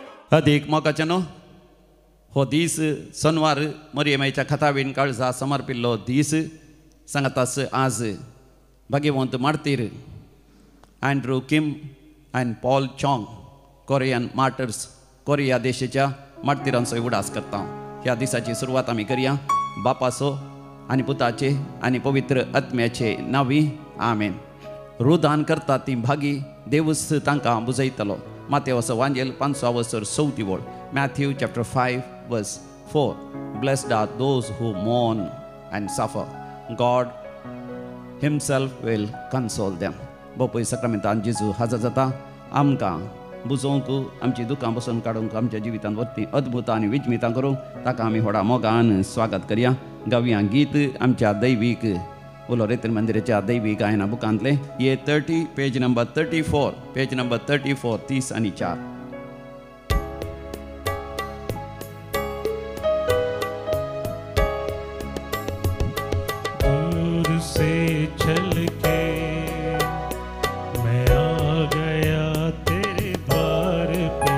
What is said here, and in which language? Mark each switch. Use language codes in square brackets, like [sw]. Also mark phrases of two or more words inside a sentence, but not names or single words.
[kok] अधिक मोगाचे न्हू हो दीस सोनवार मरियमेच्या खतावीन काळजा समर्पिल्लो दीस सांगतास आज भाग्यवंत मार्तीर अँड्रू किम अँड पॉल चॉंग [en] Korean martyrs [kok] कोरिया देशाच्या मार्तिरांचो उडास करता. ह्या दिसाची सुरवात आमी करया बापाचो आनी पुताचे आनी पवित्र आत्म्याचे नांवी आमेन. रुदान करता ती भागी देवूच तांकां बुजयतलो. मातेवस वांजेल 5:4 वळ. मॅथ्यू चॅप्टर 5:4. [en] Blessed are those who mourn and suffer. God himself will console them. [kok] बोपय सक्रामेंतान जेजू हाजर जाता आमकां बुजोवंक आमची दुखां बसून काडूंक आमच्या जिवितांत वरती अद्भुत आनी विजमितां करूंक ताका आमी व्हडा मोगान स्वागत करया. गावया गीत आमच्या दैवीक उलो रेतर मंदिराच्या दैवीक गायना बुकांतले ये 30 [en] page number [kok] 34 30 आनी 4. [hi] दूर से चल के मैं आ गया तेरे द्वार पे.